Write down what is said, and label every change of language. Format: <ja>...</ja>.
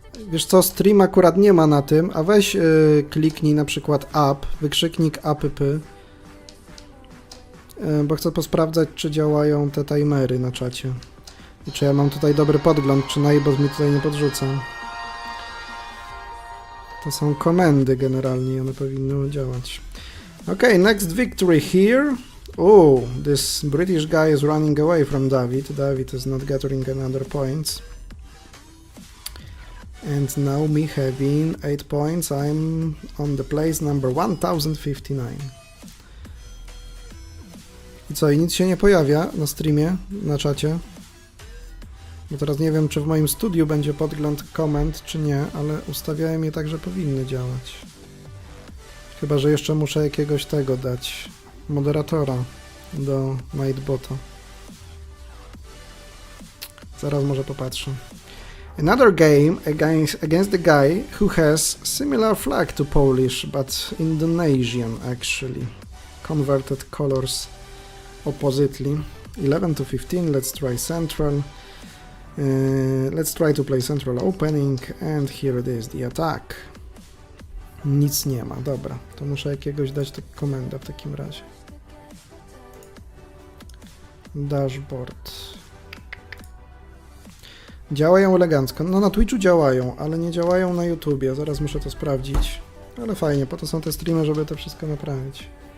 <pl>Wiesz co, stream akurat nie ma na tym, a weź kliknij na przykład app, wykrzyknik app, bo chcę posprawdzać, czy działają te timery na czacie. I czy ja mam tutaj dobry podgląd, czy Najbot mi tutaj nie podrzuca. To są komendy generalnie, one powinny działać.</pl> <en>Okay, next victory here. Oh, this British guy is running away from David. David is not gathering another points. And now me having 8 points, I'm on the place number 1059.</en> <pl>I co, i nic się nie pojawia na streamie, na czacie? Bo teraz nie wiem, czy w moim studiu będzie podgląd komend, czy nie, ale ustawiałem je tak, że powinny działać. Chyba że jeszcze muszę jakiegoś tego dać, moderatora do Nightbota. Zaraz może popatrzę.</pl> <en>Another game against the guy who has similar flag to Polish, but Indonesian actually. Converted colors oppositely. 11 to 15, let's try central. Let's try to play central opening, and here it is, the attack.</en> <pl>Nic nie ma, dobra, to muszę jakiegoś dać tak komendę w takim razie. Dashboard. Działają elegancko. No na Twitchu działają, ale nie działają na YouTubie. Zaraz muszę to sprawdzić. Ale fajnie, po to są te streamy, żeby to wszystko naprawić.</pl>